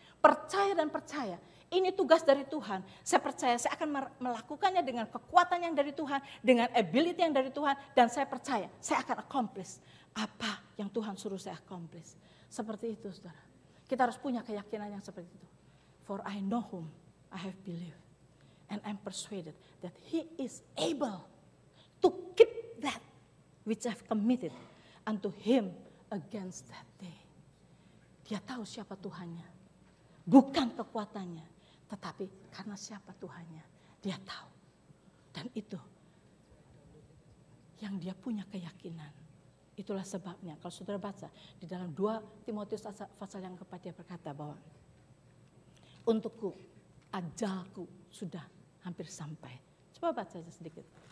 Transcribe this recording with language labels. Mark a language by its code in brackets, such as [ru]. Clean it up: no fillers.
[id] Percaya dan percaya. Ini tugas dari Tuhan. Saya percaya saya akan melakukannya dengan kekuatan yang dari Tuhan, dengan ability yang dari Tuhan, dan saya percaya saya akan accomplish apa yang Tuhan suruh saya accomplish. Seperti itu, saudara. Kita harus punya keyakinan yang seperti itu. [en] For I know whom I have believed. And I'm persuaded that he is able to keep that which I've committed unto him against that day. [id] Dia tahu siapa Tuhannya. Bukan kekuatannya. Tetapi karena siapa Tuhannya. Dia tahu. Dan itu yang dia punya keyakinan. Itulah sebabnya kalau saudara baca di dalam 2 Timotius pasal yang keempat dia berkata bahwa untukku ajalku sudah hampir sampai. Coba baca saja sedikit.